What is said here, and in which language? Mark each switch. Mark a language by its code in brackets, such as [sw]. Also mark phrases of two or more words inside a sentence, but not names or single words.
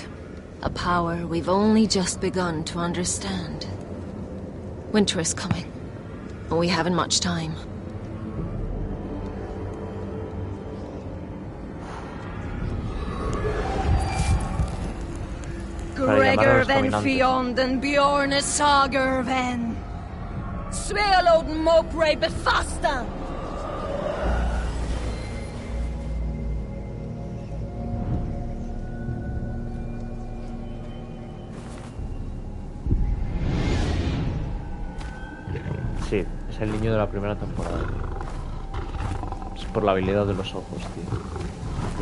[en] A power we've only just begun to understand. Winter is coming, and we haven't much time. Gregor ven fionden Bjorne sager ven. Svealoden mopre befastan. [es] Sí, es el niño de la primera temporada. Es por la habilidad de los ojos, tío.